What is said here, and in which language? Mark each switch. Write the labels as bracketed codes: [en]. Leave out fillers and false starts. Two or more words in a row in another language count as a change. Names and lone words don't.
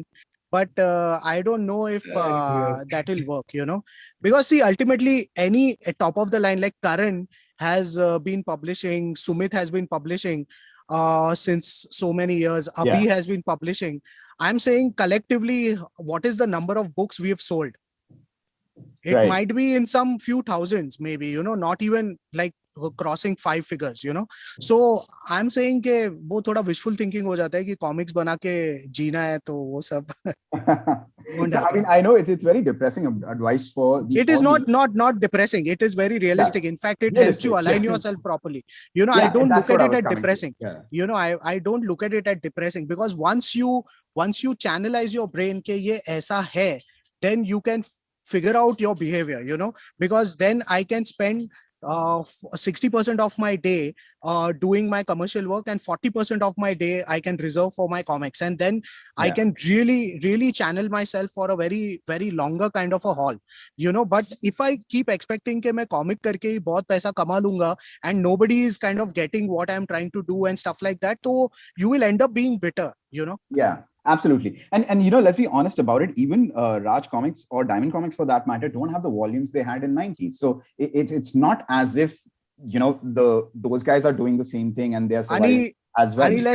[en] But I don't know if that will work, you know, because see, ultimately any top of the line like Karan has been publishing, Sumit has been publishing since so many years, Abhi has been publishing. I'm saying collectively, what is the number of books we have sold? It might be in some few thousands, maybe, you know, not even like crossing 5 figures, you know. So I'm saying [hi] ke wo thoda [en] wishful thinking [hi] ho jata hai ki comics bana ke jeena hai, to wo sab. [en] So, I mean, I know it's very depressing advice for the. It is not depressing. It is very realistic. In fact, it helps you align yourself properly. You know, I don't look at it as depressing. You know, I don't look at it as depressing, because once you channelize your brain [hi] ke ye aisa hai, [en] then you can figure out your behavior, you know, because then I can spend 60% of my day doing my commercial work, and 40% of my day I can reserve for my comics, and then I can really channel myself for a very very longer kind of a haul, you know. But if I keep expecting [hi] कि मैं comic करके ही बहुत पैसा कमा लूंगा [en] and nobody is kind of getting what I'm trying to do and stuff like that, so you will end up being bitter, you know. Yeah. Absolutely. And you know, let's be honest about it. Even Raj Comics or Diamond Comics for that matter don't have the volumes they had in 90s. So it's not as if, you know, those guys are doing the same thing and they're surviving as well.